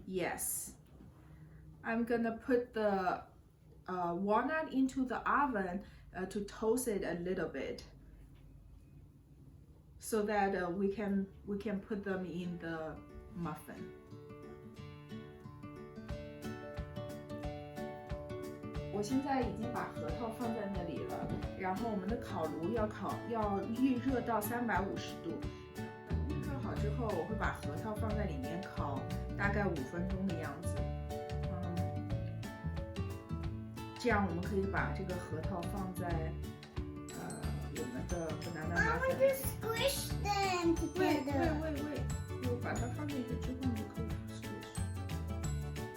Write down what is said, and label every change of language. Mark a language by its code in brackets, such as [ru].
[en] Yes, I'm gonna put the walnut into the oven to toast it a little bit, so that we can put them in the muffin. [zh] 我现在已经把核桃放在那里了，然后我们的烤炉要预热到350度。预热好之后，我会把核桃放在里面烤大概5分钟的样子。这样我们可以把这个核桃放在我们的 banana muffin。 [en] I want to squish them together. Wait. [zh] 我把它放进去之后，你就可以 squish。